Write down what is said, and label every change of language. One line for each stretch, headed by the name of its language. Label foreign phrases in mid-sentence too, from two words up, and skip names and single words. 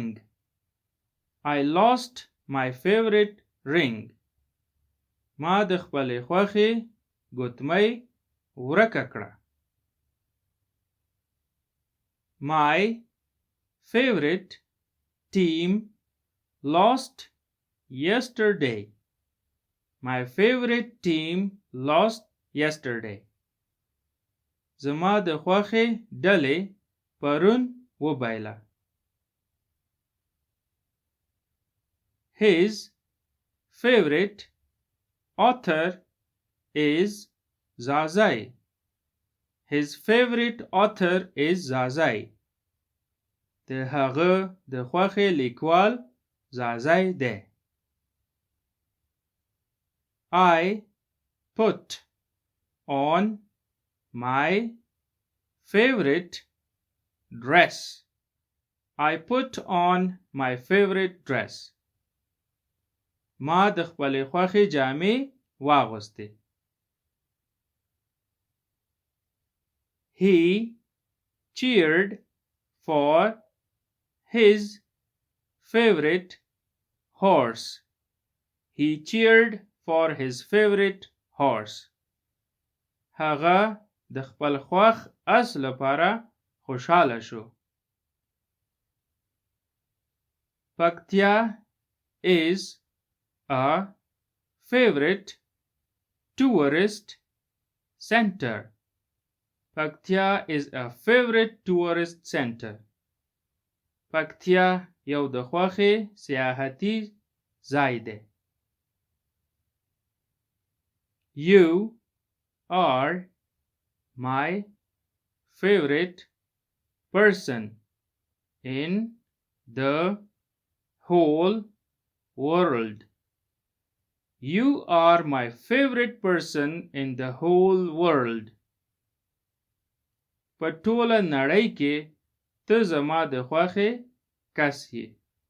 English: I lost my favorite ring.
Pashto: ما د خپلې خوښې ګوتمۍ ورکه کړه.
English: My favorite team lost yesterday. My favorite team lost yesterday.
Pashto: زما د خوښې ډلې پرون وبایله.
English: His favorite author is Zazai. His favorite author is Zazai.
Pashto: د هغه د خوښې لیکوال زازای دی.
English: I put on my favorite dress. I put on my favorite dress.
Pashto: ما د خپلې خوښې جامې واغوستې.
English: He cheered for his favorite horse. He cheered for his favorite horse.
Pashto: هغه د خپل خوښ اس لپاره خوشحاله شو.
English: Paktia is a favorite tourist center. Paktia is a favorite tourist center.
Pashto: پکتیا یو د خوښې سیاحتي ځای دی.
English: You are my favorite person in the whole world. You are my favorite person in the whole world.
Pashto: په ټوله نړۍ کې ته زما د خوښې کس یې.